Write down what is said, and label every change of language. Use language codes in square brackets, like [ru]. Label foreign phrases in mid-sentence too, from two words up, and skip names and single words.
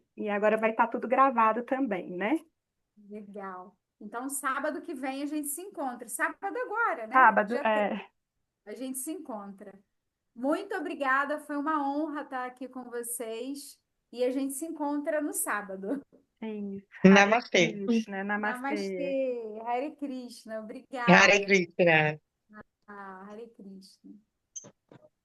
[pt] E agora vai estar tudo gravado também, né? Legal. Então, sábado que vem a gente se encontra. Sábado agora, né? Sábado, Dia 3. A gente se encontra. Muito obrigada, foi uma honra estar aqui com vocês. E a gente se encontra no sábado. é isso. Hare Namastê. Krishna, namastê. Namastê, Hare Krishna, Hare obrigada. Krishna. Hare Krishna.